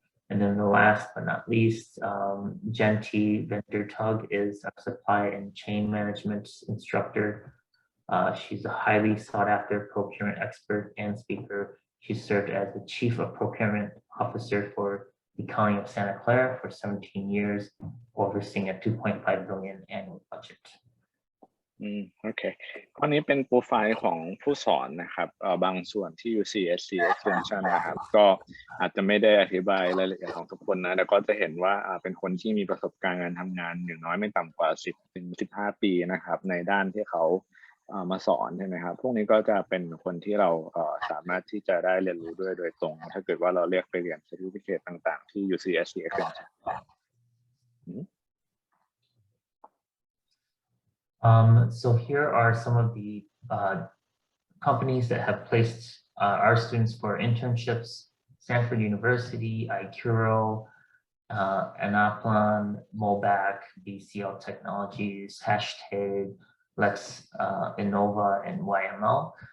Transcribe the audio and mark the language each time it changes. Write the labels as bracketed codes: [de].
[en] And then the last but not least, Genti Vendertug is a supply and chain management instructor. She's a highly sought after procurement expert and speaker. She served as the chief of procurement officer for the County of Santa Clara for 17 years, overseeing a 2.5 billion annual budget. [th] โอเคข้อนี้เป็นโปรไฟล์ของผู้สอนนะครับบางส่วนที่ UCSC Extension นะครับก็อาจจะไม่ได้อธิบายรายละเอียดของทุกคนนะแต่ก็จะเห็นว่าเป็นคนที่มีประสบการณ์การทำงานอย่างน้อยไม่ต่ำกว่า10 ถึง 15 ปีนะครับในด้านที่เขามาสอนใช่ไหมครับพวกนี้ก็จะเป็นคนที่เราสามารถที่จะได้เรียนรู้ด้วยโดยตรงถ้าเกิดว่าเราเรียกไปเรียน certificate ต่างๆที่ UCSC Extension [en] So here are some of the companies that have placed our students for internships: Stanford University, iCuro, Anaplan, Mobac, BCL Technologies, Hashtag, Lex Innova, and YML.